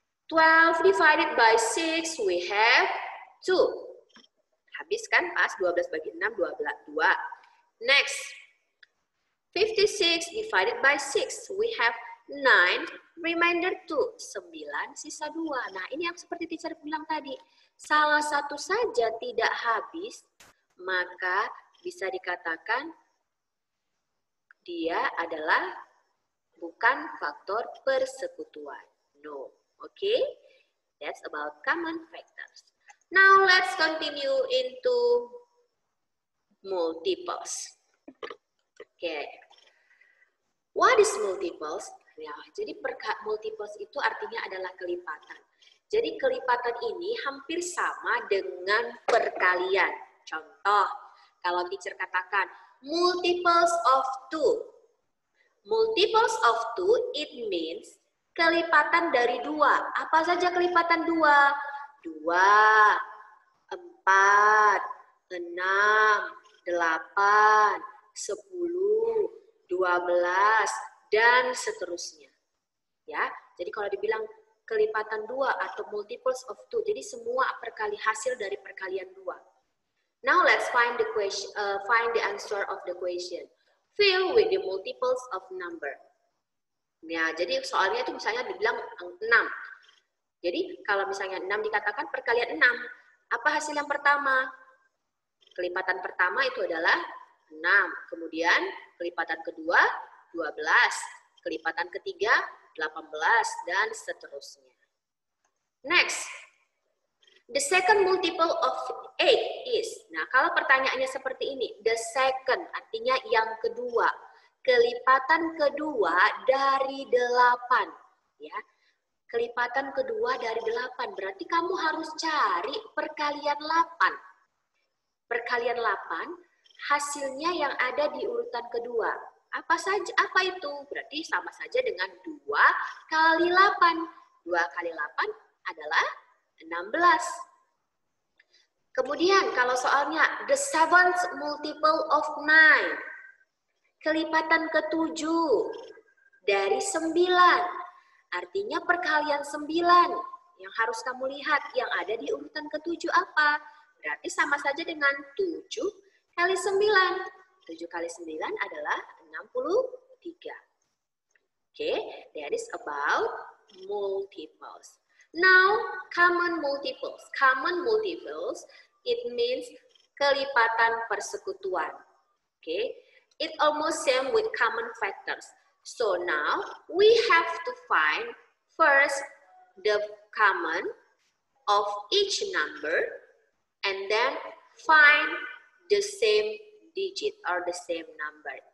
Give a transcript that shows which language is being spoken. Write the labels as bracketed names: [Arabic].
[English] 12 divided by 6, we have 2. [Indonesian] Habis kan pas, 12 bagi 6, 2. [English] Next, 56 divided by 6, we have 9, remainder 2, [Indonesian] 9, sisa 2. Nah, ini yang seperti teacher bilang tadi, salah satu saja tidak habis, maka bisa dikatakan dia adalah bukan faktor persekutuan. [English] No, okay? That's about common factors. Now, let's continue into multiples. Okay. What is multiples? [Indonesian] Ya, jadi multiples itu artinya adalah kelipatan. Jadi kelipatan ini hampir sama dengan perkalian. Contoh, kalau teacher katakan multiples of 2. [English] Multiples of 2, it means [Indonesian] kelipatan dari 2. Apa saja kelipatan 2? 2, 4, 6, 8, 10, 12, dan seterusnya. Ya, jadi kalau dibilang kelipatan 2 atau multiples of 2, jadi semua hasil dari perkalian 2. [English] Now let's find the question, find the answer of the question. Fill with the multiples of number. [Indonesian] Ya, jadi soalnya itu misalnya dibilang 6. Jadi kalau misalnya 6 dikatakan perkalian 6, apa hasil yang pertama? Kelipatan pertama itu adalah 6. Kemudian kelipatan kedua 12. Kelipatan ketiga 18 dan seterusnya. [English] Next. The second multiple of 8 is. [Indonesian] Nah, kalau pertanyaannya seperti ini, [English] the second [Indonesian] artinya yang kedua. Kelipatan kedua dari 8, ya. Kelipatan kedua dari 8, berarti kamu harus cari perkalian 8. Perkalian 8 hasilnya yang ada di urutan kedua. Apa itu? Berarti sama saja dengan 2 kali 8. 2 kali 8 adalah 16. Kemudian kalau soalnya [English] the seventh multiple of 9. [Indonesian] Kelipatan ke-7 dari 9. Artinya perkalian 9 yang harus kamu lihat yang ada di urutan ke-7 apa? Berarti sama saja dengan 7 kali 9. 7 kali 9 adalah 63. [English] Okay, that is about multiples. Now, common multiples. Common multiples, it means [Indonesian] kelipatan persekutuan. [English] Okay, it almost same with common factors. So now, we have to find first the common of each number and then find the same digit or the same number.